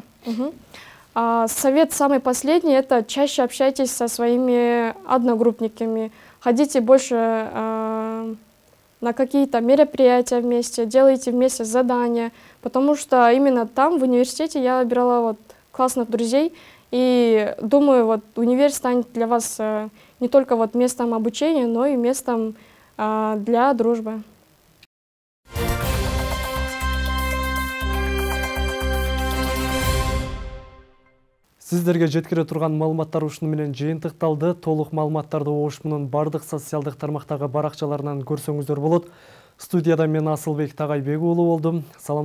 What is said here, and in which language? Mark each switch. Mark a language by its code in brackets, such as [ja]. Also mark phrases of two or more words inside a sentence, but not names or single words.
[ru] Совет самый последний – это чаще общайтесь со своими одногруппниками, ходите больше на какие-то мероприятия вместе, делайте вместе задания, потому что именно там, в университете, я выбирала вот классных друзей, и думаю, вот универ станет для вас не только вот местом обучения, но и местом для дружбы. [ky] Сіздерге жеткіре тұрған малыматтар ушуну менен жыйынтыкталды. Толук малыматтарды Ошмунун бардык социалдык тармактагы баракчаларынан көрсөңүздөр болот. Студияда мен Асылбек Тагайбек уулу болдум.